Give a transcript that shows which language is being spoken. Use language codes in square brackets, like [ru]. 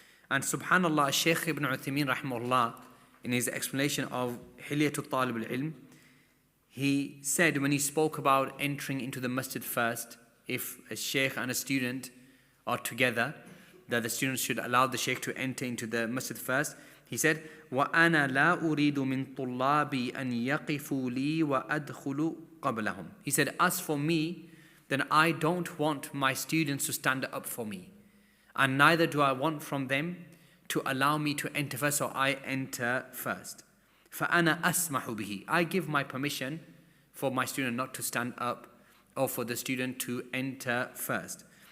[en] And subhanallah, Shaykh Ibn Uthaymeen rahimahullah, in his explanation of Ḥilyat Ṭālib al-ʿIlm, he said when he spoke about entering into the masjid first, if a shaykh and a student are together, that the student should allow the shaykh to enter into the masjid first. He said, [ar] وَأَنَا لَا أُرِيدُ مِن طُلَّابِي أَن يَقِفُوا لِي وَأَدْخُلُوا قَبْلَهُم. [en] He said, as for me, then I don't want my students to stand up for me. And neither do I want from them to allow me to enter first, so I enter first. [ar] فَأَنَا أَسْمَحُ بِهِ. [en] I give my permission for my student not to stand up or for the student to enter first.